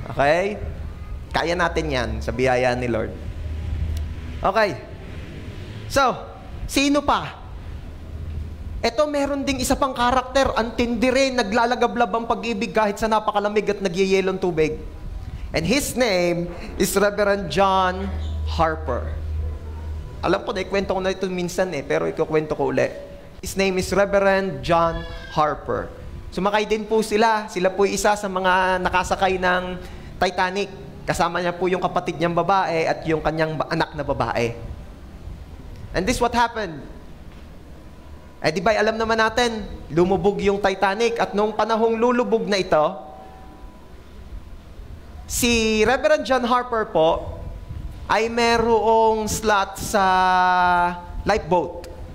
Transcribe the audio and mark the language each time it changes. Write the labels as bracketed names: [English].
[Filipino] Okay? Kaya natin yan sa biyaya ni Lord. Okay. So, sino pa? Ito, meron ding isa pang karakter. Ang tindi rin, naglalagablab ang pag-ibig kahit sa napakalamig at nagyayelong tubig. [English] And his name is Reverend John Harper. [Filipino] Alam ko na, ikwento ko na ito minsan pero ikukwento ko uli. [English] His name is Reverend John Harper. [Filipino] Sumakay din po sila. Sila po isa sa mga nakasakay ng Titanic. Kasama niya po yung kapatid niyang babae at yung kanyang anak na babae. [English] And this what happened. [Filipino] Di ba, alam naman natin, lumubog yung Titanic at nung panahong lulubog na ito, si Reverend John Harper po ay merong slot sa lifeboat.